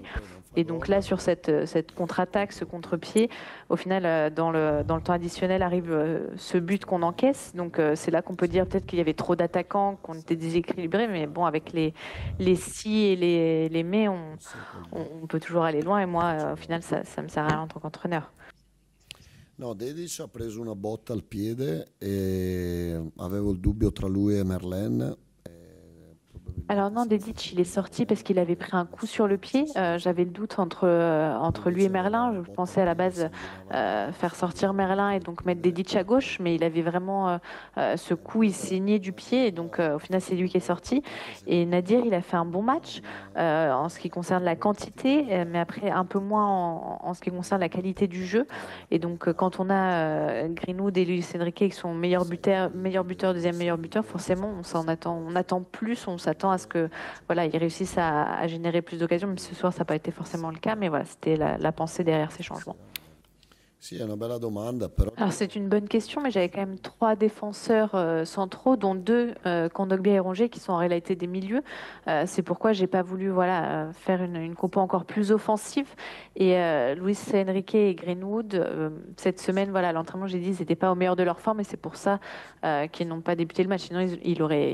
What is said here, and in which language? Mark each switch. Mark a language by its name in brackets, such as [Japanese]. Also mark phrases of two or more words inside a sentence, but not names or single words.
[French] Et donc là, sur cette contre-attaque, ce contre-pied, au final, dans le temps additionnel arrive ce but qu'on encaisse. Donc c'est là qu'on peut dire peut-être qu'il y avait trop d'attaquants, qu'on était déséquilibré. Mais bon, avec les si et les mais, on peut toujours aller loin. Et moi, au final, ça me sert à rien en tant qu'entraîneur. [Italian] No, Dedic ha preso una botta al piede e avevo il dubbio tra lui e Merlin. [French] Alors [Italian] Probabilmente non, se [French] Dedic, il est [Italian] fossero [French] sorti parce qu'il avait pris un coup sur le pied. J'avve le doute entre lui [Italian] Dedic [French] et [Italian] aveva [French] Merlin. [Italian] la [French] Je [Italian] botta [French] pensais [Italian] al [French] à la [Italian] piede, [French] base [Italian] sanguinava [French] faire sortir Merlin et donc mettre Dedic à gauche, mais il avait vraiment ce coup, il saignait du pied et donc au final c'est lui qui est sorti. Et Nadir, il a fait un bon match en ce qui concerne la quantité, mais après un peu moins en ce qui concerne la qualité du jeu. Et donc quand on a Greenwood et Luis Enrique qui sont meilleurs buteurs, deuxième meilleur buteur, forcément on attend plus, on s'attend à ce que voilà, ils réussissent à générer plus d'occasions. Même ce soir, ça n'a pas été forcément le cas, mais voilà, c'était la pensée derrière ces changements. [Italian] Sì, è una bella domanda, però [French] Alors c'est une bonne question, mais j'avais quand même trois défenseurs centraux, dont deux, Kondogbia et Rongier, qui sont en réalité des milieux. C'est pourquoi j'ai pas voulu voilà faire une compo encore plus offensive. Et Luis Enrique et Greenwood, cette semaine, voilà, à l'entraînement, j'ai dit, ils n'étaient pas au meilleur de leur forme, et c'est pour ça qu'ils n'ont pas débuté le match.